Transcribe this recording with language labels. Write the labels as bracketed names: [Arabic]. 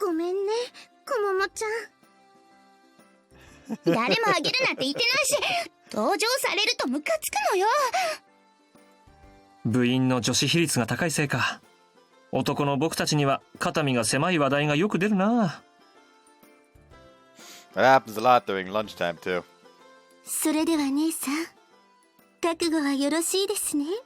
[Japanese] ごめんね、こももちゃん。誰もあげるなんて言ってないし、登場されるとムカつくのよ。部員の女子比率が高いせいか、男の僕たちには肩身が狭い話題がよく出るな。 [English] That happens a lot during lunchtime too. [Japanese] それでは姉さん、覚悟はよろしいですね。